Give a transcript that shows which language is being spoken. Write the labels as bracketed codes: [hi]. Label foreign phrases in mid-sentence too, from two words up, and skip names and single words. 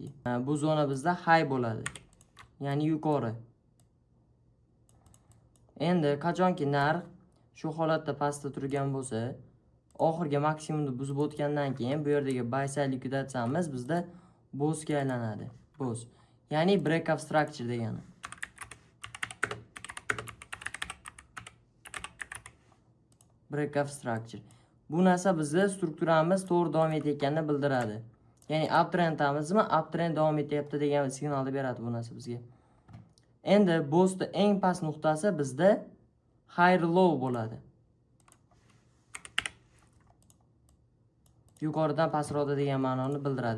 [uz] Bu zona bizda high bo'ladi. Ya'ni yuqori. Endi qachonki narx shu holatda pastda turgan bo'lsa, oxirgi maksimumni buzib o'tgandan keyin bu yerdagi [en] buy side [uz] likvidatsiyamiz bizda bossga aylanadi. Boss. Ya'ni [en] break of structure [uz] degani. [en] Break of structure. [uz] Bu narsa bizda strukturamiz to'g'ri davom etayotganini bildiradi. Ya'ni uptrendamizmi, uptrend davom etyapti degan signalni beradi bu narsa bizga. Endi bossda eng past nuqtasi bizda [en] high low [uz] bo'ladi. Yuqoridan pastroqda degan ma'noni bildiradi.